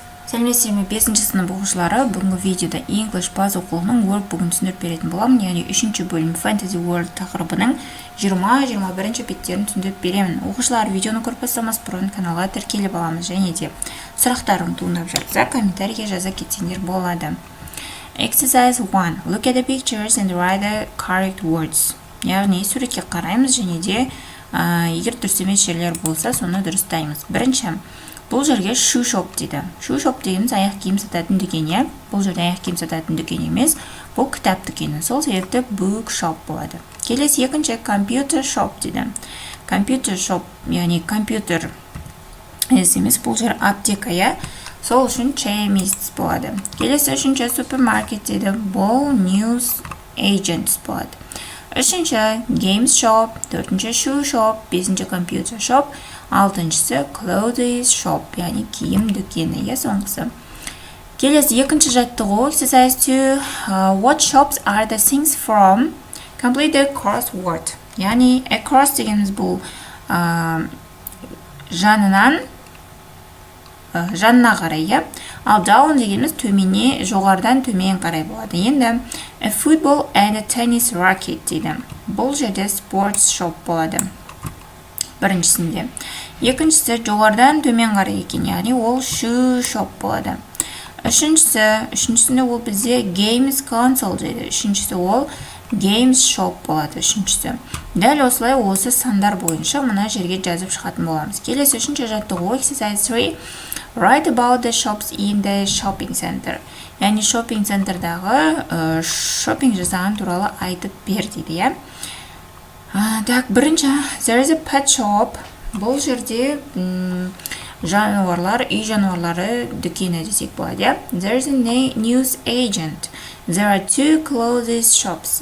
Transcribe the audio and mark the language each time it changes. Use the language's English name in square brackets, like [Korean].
[Kazakh] Сәлеметсіздер ме 5 сынып оқушылары, бүгінгі видеода English база оқулығының Workbook'ын түсіндіріп беретін боламын, яғни 3-ші бөлім Fantasy World тақырыбының 20-21 беттерін түсіндіріп беремін. Оқушылар, видеоны көріп бастамас бұрын каналға тіркеліп аламыз, және де сұрақтарың туындап жатса, комментарийге жаза кетсеңдер болады. [English] Exercise 1. Look at the pictures and write the correct words. [Kazakh] Яғни суретке қараймыз, және де егер дұрыс емес жерлер болса, соны дұрыстаймыз. Бірінші, бұл жерге shoe shop дейді. Shoe shop дегеніміз аяқ киім сататын дүкен. Бұл жерде аяқ киім сататын дүкен емес, бұл кітап дүкені. Сол себепті book shop болады. Келесі екінші computer shop дейді. Computer shop, яғни компьютер емес, бұл жер аптека. Сол үшін chemist болады. Келесі үшінші супермаркет дейді. Бұл news agents болады. Үшінші games shop, төртінші shoe shop, бесінші computer shop, алтыншысы clothes shop, яғни киім дүкені. Соңғысы. Келесі екінші жаттығу. Exercise 2. [English] What shops are the things from? Complete the crossword. [Kazakh] Яғни across дегеніміз бұл жанына қарай. Ал down дегеніміз төмене, жоғардан төмен қарай болады. Енді [English] a football and a tennis racket [Kazakh] дейді. Бұл жерде sports shop болады. Біріншісінде. Екіншісі жоғардан төмен қарай екен, яғни ол shoe shop болады. Үшіншісінде ол бізде games console дейді. Үшіншісі ол games shop болады. Үшіншісі. Дәл осылай осы сандар бойынша мына жерге жазып шығатын боламыз. Келесі үшінші жаттығу. Exercise 3. [English] Write about the shops in the shopping center. [Kazakh] Яғни shopping центрдағы shopping жасаған туралы айтып бер дейді. Так, бірінші, [English] there is a pet shop. [Kazakh] Бұл жерде жануарлар, үй жануарлары дүкені десек болады. [English] There is a news agent. There are 2 clothes shops.